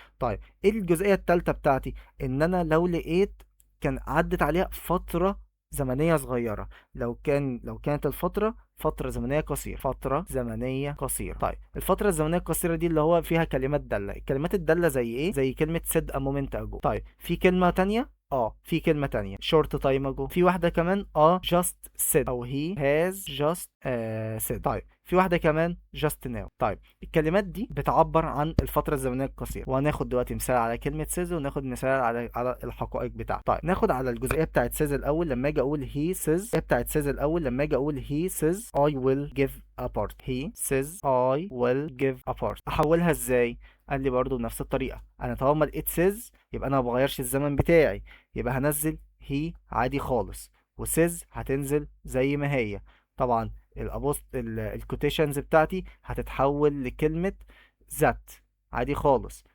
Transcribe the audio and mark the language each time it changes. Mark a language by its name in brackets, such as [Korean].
[Arabic] طيب ايه الجزئية التالتة بتاعتي؟ ان انا لو لقيت كان عدت عليها فترة زمنية صغيرة. لو كانت الفترة فترة زمنية قصيرة، فترة زمنية قصيرة. طيب الفترة الزمنية القصيرة دي اللي هو فيها كلمات دالة. الكلمات الدالة زي ايه؟ زي كلمة said a moment ago. طيب في كلمة تانية، في كلمة تانية short time ago. في واحدة كمان just said، او he has just said. طيب في واحدة كمان just now. طيب الكلمات دي بتعبر عن الفترة الزمنية القصيرة، وهناخد دلوقتي مثال على كلمة says، وناخد مثال على الحقائق بتاعته. طيب ناخد على الجزئية بتاعت says الأول. لما أجي أقول he says بتاعت says الأول، لما أجي أقول [English] he says I will give a party. he says I will give a party. [Arabic] أحولها إزاي؟ قال لي برضو بنفس الطريقة. أنا طالما لقيت says يبقى أنا ما بغيرش الزمن بتاعي، يبقى هنزل he عادي خالص، وسيز هتنزل زي ما هي. طبعا الكوتيشنز بتاعتي هتتحول لكلمة ذات عادي خالص.